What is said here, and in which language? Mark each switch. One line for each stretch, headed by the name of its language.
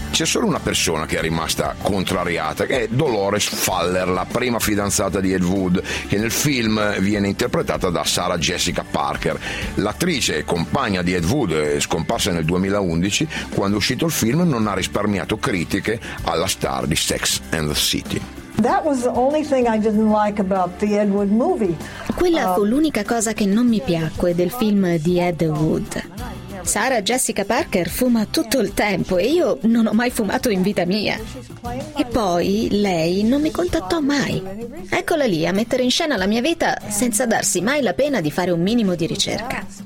Italian: C'è solo una persona che è rimasta contrariata, che è Dolores Fuller, la prima fidanzata di Ed Wood, che nel film viene interpretata da Sarah Jessica Parker. L'attrice, compagna di Ed Wood, è scomparsa nel 2011, quando è uscito il film non ha risparmiato critiche alla star di Sex and the City.
English: That was the only thing I didn't like about the Ed Wood movie.
Italian: Quella fu l'unica cosa che non mi piacque del film di Ed Wood. Sarah Jessica Parker fuma tutto il tempo e io non ho mai fumato in vita mia. E poi lei non mi contattò mai. Eccola lì a mettere in scena la mia vita senza darsi mai la pena di fare un minimo di ricerca.